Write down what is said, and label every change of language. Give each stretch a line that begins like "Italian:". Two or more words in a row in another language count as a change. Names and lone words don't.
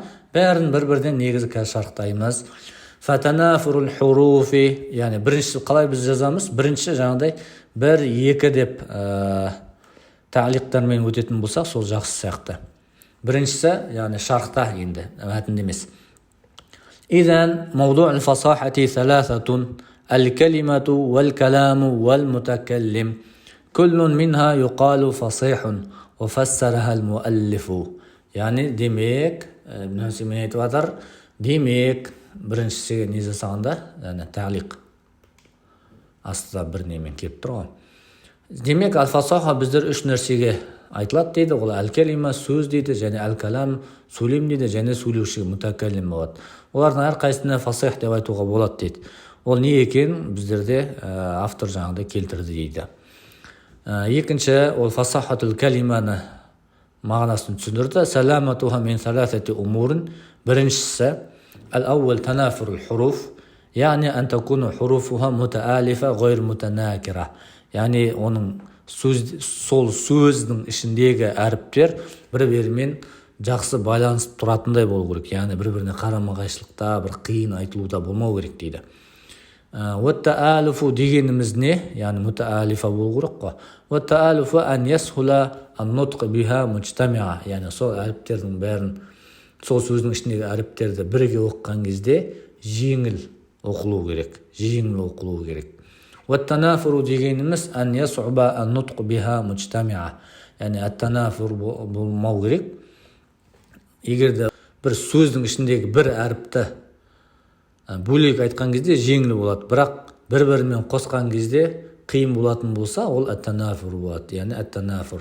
Kazakh: Бәрін бір-бірден негізі қазір шарықтаймыз.
Arabic: فتنافر الحروف,
Kazakh: яғни бірінші қалай біз жазамыз? Бірінші жаңағыдай 1-2 деп ta'liqтармен өтетін болсақ, сол жақсы сияқты. Біріншісі, яғни шарықта енді, мәтінде емес.
Arabic: إذن موضوع الفصاحة 3: الكلمة والكلام والمتكلم كل منها يقال فصيح وفسرها المؤلف.
Kazakh: يعني демек, Ibn Husaymin айтып жатыр, демек біріншісі не жасағанда, яғни ta'liq астында бір немен келіп тұр ғой. Демек аль-фасаха біздер үш нәрсеге айтылады дейді. Ол әл-калима сөз дейді, және әл-калам сөйлем дейді, және сөйлеуші мутакаллим болады. Олардың әрқайсысына фасих деп айтуға болады дейді. Ол не екен біздерде автор жаңағыдай келтірді дейді. Екінші, ол фасахатул калиманы мағынасын түсіндірді.
Arabic: سلامتها من ثلاثة أمور. Біріншісі, الأول تنافر الحروف, яғни أن تكون حروفها متآلفة غير متناكرة.
Kazakh: Яғни оның сол сөздің ішіндегі әріптер бір-бірімен жақсы байланысып тұратындай болу керек. Яғни бір-біріне қарама-қайшылықта, бір қиын айтылуда болмау керек дейді. уаттаалуфу дегеніміз не? Яғни мутаалифа болу керек қой.
Arabic: والتآلف أن يسهل النطق بها مجتمعة.
Kazakh: Яғни сол әріптердің бәрін, сол сөздің ішіндегі әріптерді бірге оқыған кезде жеңіл оқылу керек. Жеңіл оқылу керек. Уаттанафуру дегеніміз
Arabic: أن يصعب النطق بها مجتمعة.
Kazakh: Яғни аттанафур болмау керек. Егерде бір сөздің ішіндегі бір әріпті бөлек айтқан кезде жеңіл болады, бірақ бір-бірімен қосқан кезде қиын болатын болса, ол аттанафур болады. Яғни аттанафур.